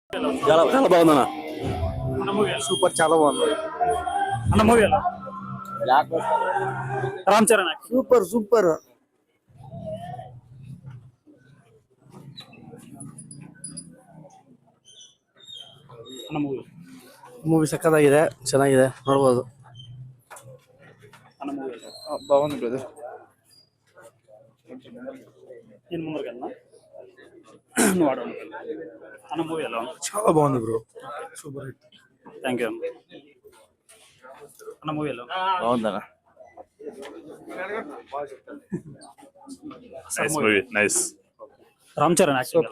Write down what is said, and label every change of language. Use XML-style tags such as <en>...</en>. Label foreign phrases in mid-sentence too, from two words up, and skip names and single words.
<te>చాలా చాలా బాగుందన్న. అన్న మూవీ సూపర్, చాలా బాగుంది. అన్న మూవీ ఎలా రామ్ చరణ్ యాక్టింగ్. సూపర్ సూపర్.</te> <kn>ಅಣ್ಣ ಮೂವಿ ಮೂವಿ ಸಕ್ಕತ್ತಾಗಿದೆ, ಚೆನ್ನಾಗಿದೆ, ನೋಡ್ಬೋದು. ಅಣ್ಣ ಮೂವಿ</kn> <te>బాగుంది బ్రదర్.</te> <kn>ಏನು ಮುಂದರ್ಗಲ್ಲ</kn> <te>నువ్వు ఆడ అన్న మూవీ ఎలా ఉంది? చాలా బాగుంది బ్రో,</te> <en>super hit. thank you</en> <te>అన్న మూవీ ఎలా బాగుందన్న. నైస్. రామ్ చరణ్ యాక్టింగ్</te>